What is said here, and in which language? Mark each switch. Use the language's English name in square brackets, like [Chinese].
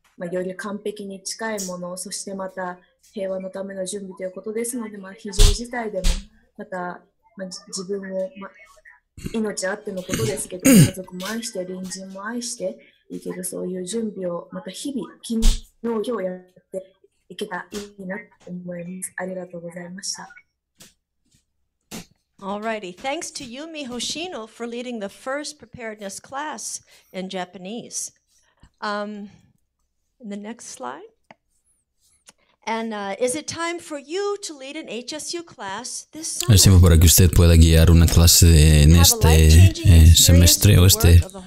[Japanese] より完璧に近いもの、そしてまた平和のための準備ということですので、非常事態でもまた、自分も、命あってのことですけど、家族も愛して隣人も愛していける、そういう準備をまた日々昨日今日やっていけたらいいなと思います。ありがとうございました。 [English] Alrighty, thanks to Yumi Hoshino for leading the first preparedness class in Japanese. The next slide. And is it time for you to lead an HSU class this summer? [Spanish] Es tiempo para que usted pueda guiar una clase en este semestre o este